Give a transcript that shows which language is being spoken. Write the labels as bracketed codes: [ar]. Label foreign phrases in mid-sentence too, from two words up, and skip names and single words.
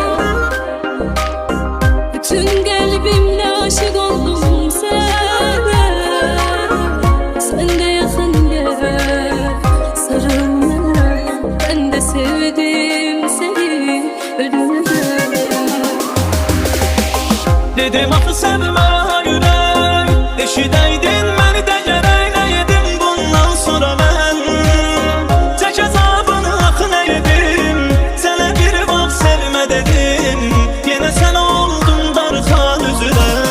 [tr] Tüm kalbimle aşık oldum sana. Sen de yakın gel, sarıl bana. Ben de sevdim seni ölümden. [az] Dedim axı sevmə ürək, eşidəydin məni də gərək nə yedim bundan sonra mən. Çək əzabını axı nə yedim, sənə bir vaxt sevmə dedim, yenə sən oldun darxan üzülə.